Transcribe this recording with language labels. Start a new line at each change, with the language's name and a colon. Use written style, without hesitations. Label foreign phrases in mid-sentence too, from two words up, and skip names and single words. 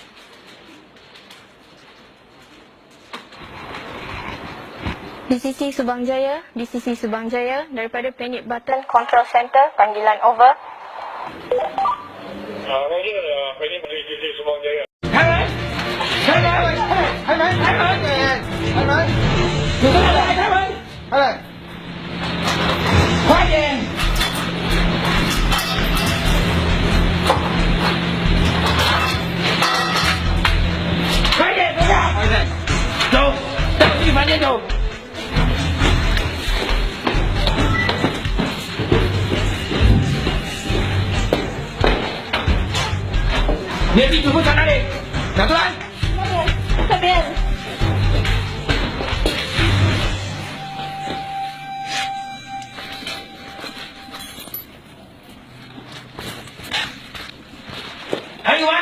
Malay: DCC Subang Jaya daripada Panic Button Control Center, panggilan over. Roger, Panic Button DCC Subang Jaya. Hai.
Chinese: 快点！快点，等下！走，带我去房间走。
Malay: Dia pergi jumpa sana ni. Dah tuan? Tak biar. Hai Wan.